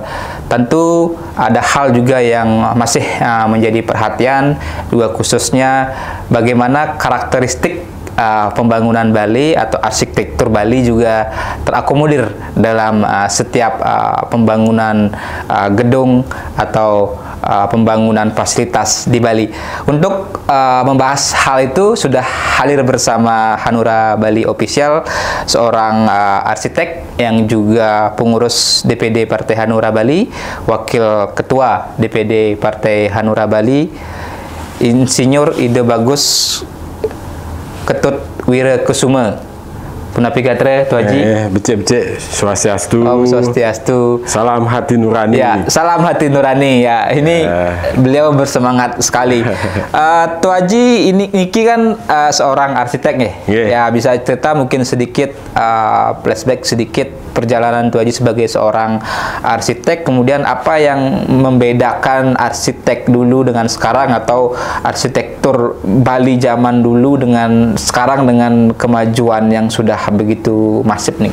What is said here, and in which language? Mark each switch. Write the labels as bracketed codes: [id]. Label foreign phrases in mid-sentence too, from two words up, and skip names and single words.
[id] Tentu ada hal juga yang masih menjadi perhatian, juga khususnya bagaimana karakteristik pembangunan Bali atau arsitektur Bali juga terakomodir dalam setiap pembangunan gedung atau pembangunan fasilitas di Bali. Untuk membahas hal itu sudah hadir bersama Hanura Bali Official, seorang arsitek yang juga pengurus DPD Partai Hanura Bali, Wakil Ketua DPD Partai Hanura Bali, Insinyur Ide Bagus Ketut Wirakusuma. [ban] Punapi Gatre, Tuaji. Becek-becek, swastiastu. Swastiastu. [id] Salam hati nurani. Ya, salam hati nurani. Ya, ini beliau bersemangat sekali. Tuaji, Niki kan seorang arsitek nih. Ya, bisa cerita mungkin sedikit flashback sedikit perjalanan Tuaji sebagai seorang arsitek, kemudian apa yang membedakan arsitek dulu dengan sekarang, atau arsitektur Bali zaman dulu dengan sekarang dengan kemajuan yang sudah begitu masif nih.